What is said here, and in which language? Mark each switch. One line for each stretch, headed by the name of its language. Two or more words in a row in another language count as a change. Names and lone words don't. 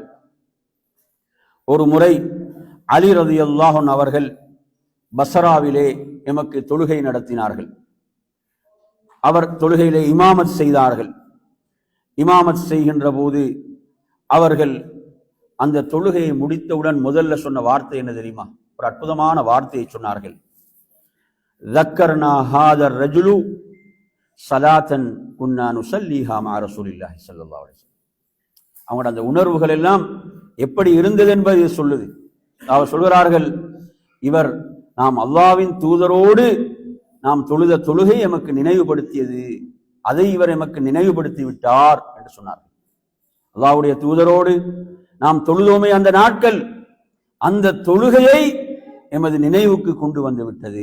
Tamil: ஒரு முறை அலி
Arabic: رضي الله عنه
Tamil: அவர்கள் பஸ்ராவிலே எமக்கு தொழுகை நடத்தினார்கள். அவர் தொழுகையிலே இமாமத் செய்தார்கள். இமாமத் செய்கின்ற போது அவர்கள் அந்த தொழுகையை முடித்தவுடன் முதல்ல சொன்ன வார்த்தை என்ன தெரியுமா? ஒரு அற்புதமான வார்த்தையை சொன்னார்கள்.
Arabic: ذكرنا هذا الرجل صلاة كنا نصليها مع رسول الله صلى الله عليه وسلم.
Tamil: அவங்களோட அந்த உணர்வுகள் எல்லாம் எப்படி இருந்தது என்பதை சொல்லுது. அவர் சொல்கிறார்கள், இவர் நாம் அல்லாஹ்வின் தூதரோடு நாம் தொழுத தொழுகை எமக்கு நினைவுபடுத்தியது, அதை இவர் எமக்கு நினைவுபடுத்தி விட்டார் என்று சொன்னார். அல்லாஹ்வுடைய தூதரோடு நாம் தொழுதோமே அந்த நாட்கள், அந்த தொழுகையை எமது நினைவுக்கு கொண்டு வந்து விட்டது.